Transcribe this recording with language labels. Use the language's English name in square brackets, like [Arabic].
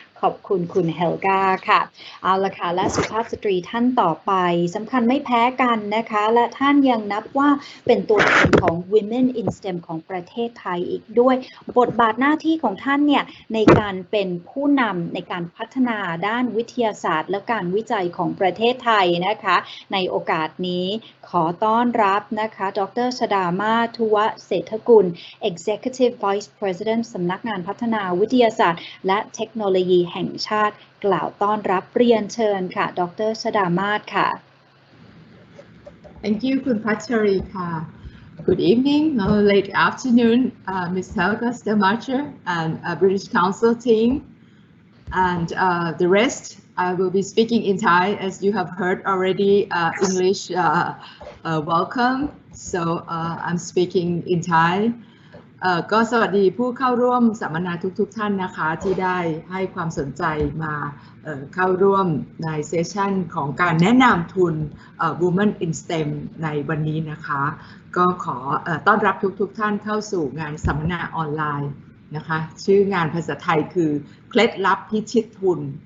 [Thai] ขอบคุณคุณเฮลกาค่ะเอาละค่ะและสุภาพสตรีท่านต่อไปสำคัญไม่แพ้กันนะคะและท่านยังนับว่าเป็นตัวแทนของ Women in STEM ของประเทศไทยอีกด้วยบทบาทหน้าที่ของท่านเนี่ยในการเป็นผู้นำในการพัฒนาด้านวิทยาศาสตร์และการวิจัยของประเทศไทยนะคะในโอกาสนี้ขอต้อนรับนะคะดร. ชฎามาศ ทุวเศรษฐกุล Executive Vice President สำนักงานพัฒนาวิทยาศาสตร์และเทคโนโลยีแห่งชาติกล่าวต้อนรับเรียนเชิญค่ะดร. ชฎามาศค่ะ [English] Thank you คุณพัชรีค่ะ Good evening, late afternoon, Ms. Helga Stelmacher and British Council team, and the rest I will be speaking in Thai as you have heard already. English welcome, so I'm speaking in Thai. [Thai] ก็สวัสดีผู้เข้าร่วมสัมมนาทุกท่านนะคะที่ได้ให้ความสนใจมาเข้าร่วมในเซสชันของการแนะนำทุน Women in STEM ในวันนี้นะคะก็ขอต้อนรับทุกท่านเข้าสู่งานสัมมนาออนไลน์นะคะชื่องานภาษาไทยคือเคล็ดลับพิชิตทุน